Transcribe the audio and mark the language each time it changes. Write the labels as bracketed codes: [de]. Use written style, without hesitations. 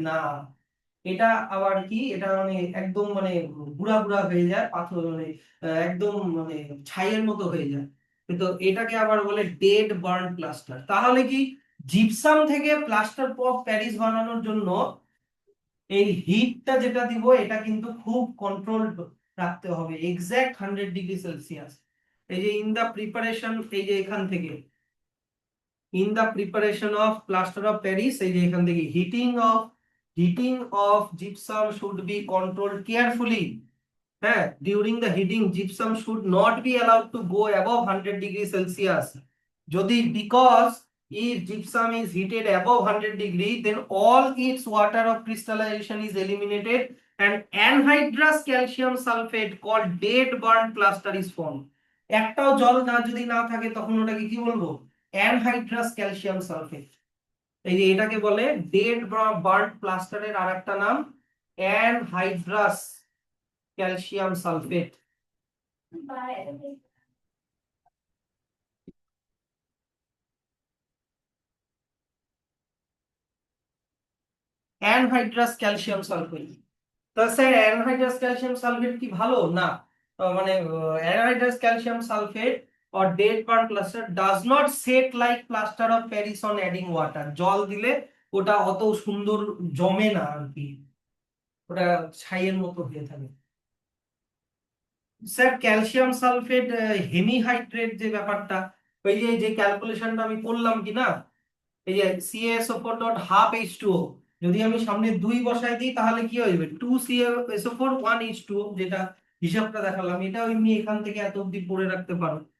[bn] না, এটা আবার কি, এটা মানে একদম মানে বুড়া বুড়া হয়ে যায়, পাথর মানে একদম মানে ছাইয়ের মতো হয়ে যায়। কিন্তু এটাকে আবার বলে ডেড বার্ন প্লাস্টার। তাহলে কি জিপসাম থেকে প্লাস্টার অফ প্যারিস বানানোর জন্য এই হিটটা যেটা দিব এটা কিন্তু খুব কন্ট্রোল রাখতে হবে, এক্সাক্ট 100 ডিগ্রি সেলসিয়াস। এই যে ইন দা প্রিপারেশন, এই যে এখান থেকে [en] in the preparation of plaster of Paris, [bn] এই যে এখান থেকে [en] heating of gypsum should be controlled carefully. হ্যাঁ, during the heating gypsum should not be allowed to go above 100 degree Celsius. [bn] যদি [en] because if gypsum is heated above 100 degree, then all its water of crystallization is eliminated and anhydrous calcium sulfate called dead burnt plaster is formed. [bn] একটাও জল না যদি না থাকে তখন ওটাকে কি বলবো? Anhydrous calcium sulphate. এই যে এটাকে বলে ডেড বার্ন প্লাস্টারের আরেকটা নাম anhydrous calcium sulphate. Anhydrous calcium sulphate. তো স্যার অ্যানহাইড্রাস ক্যালসিয়াম সালফেট কি ভালো? না, মানে anhydrous calcium sulphate [en] or dead pan plaster does not set like plaster of Paris on adding water. [bn] জল দিলে ওটা অত সুন্দর জমে না আর কি, ওটা ছাইয়ের মতো হয়ে থাকে। স্যার ক্যালসিয়াম সালফেট হেমিহাইড্রেট যে ব্যাপারটা, ওই যে যে ক্যালকুলেশনটা আমি করলাম কি না, এই যে CaSO4 ডট হাফ H2O, যদি আমি সামনে 2 বসাই দিই তাহলে কি হয়ে যাবে 2 CaSO4 1 H2O, যেটা হিসাবটা দেখালাম, এটা এমনি এখান থেকে এত অব্দি পড়ে রাখতে পারো।